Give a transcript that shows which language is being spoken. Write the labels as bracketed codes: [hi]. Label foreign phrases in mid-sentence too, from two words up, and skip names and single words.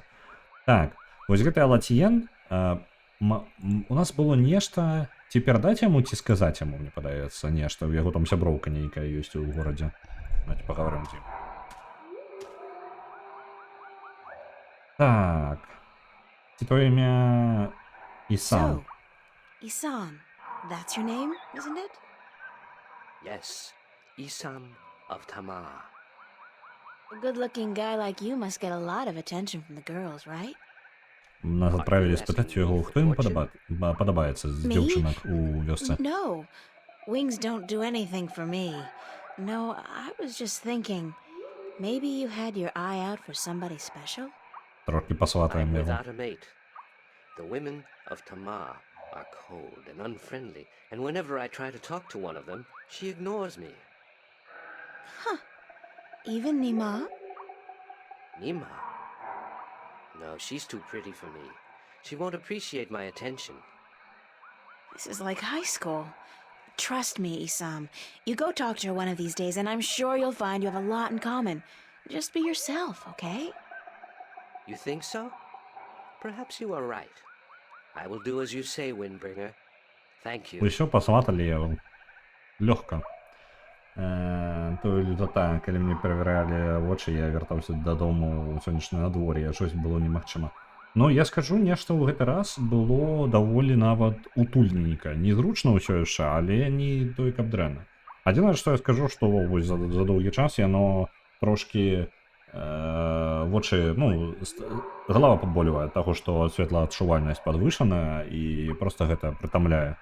[be] Так, вось гэты Алатіен, у нас было нешта... Ці перадаць яму, ці сказаць яму, мне падаецца, нешта, у яго там сяброўка нейкая ёсць у горадзе. Давайте паговорым з ім. Так. Ці твоё імя Ісам? [en] So, Isam, that's your name, isn't it? Yes, Isam of Tamar. A good-looking guy like you must get a lot of attention from the girls, right? [be] Нас адправілі спытаць у яго, хто яму падабаецца з дзяўчынак у вёсцы. [en] No, wings don't do anything for me. No, I was just thinking, maybe you had your eye out for somebody special? [be] Трохі пасватаем [en] I'm [be] яго. [en] without a mate. The women of Tamar are cold and unfriendly, and whenever I try to talk to one of them, she ignores me. Even Nima? Nima? No, she's too pretty for me. She won't appreciate my attention. This is like high school. Trust me, Isam. You go talk to her one of these days, and I'm sure you'll find you have a lot in common. Just be yourself, okay? You think so? Perhaps you are right. I will do as you say, Windbringer. Thank you. [be] Усё пасваталі яго. Лёгка. тою лютата, калі мне перавяралі вочы, я вяртаўся дадому ў сонечнае надвор'е, щось было немагчыма. Но я скажу, нешта ў гэты раз было даволі нават утульненька. Незручна ўсё яшчэ, але не той каб дрэнна. Адзінае, што я скажу, што вось за доўгі час яно трошкі вочы, ну, галава паболевае ад таго, што светлаадчувальнасць падвышаная і проста гэта прытамляе.